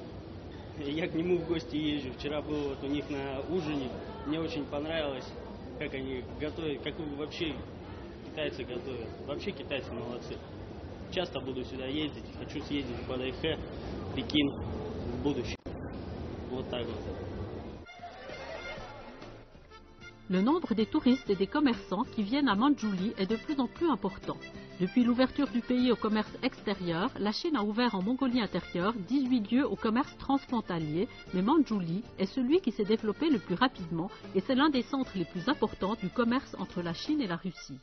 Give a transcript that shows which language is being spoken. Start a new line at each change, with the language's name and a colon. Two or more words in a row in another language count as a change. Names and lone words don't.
Russian: Я к нему в гости езжу. Вчера был вот у них на ужине. Мне очень понравилось, как они готовят, как вообще китайцы готовят. Вообще китайцы молодцы. Часто буду сюда ездить. Хочу съездить в Бадайхэ, Пекин в будущем.
French: Le nombre des touristes et des commerçants qui viennent à Manjuli est de plus en plus important. Depuis l'ouverture du pays au commerce extérieur, la Chine a ouvert en Mongolie intérieure 18 lieux au commerce transfrontalier, mais Manjuli est celui qui s'est développé le plus rapidement et c'est l'un des centres les plus importants du commerce entre la Chine et la Russie.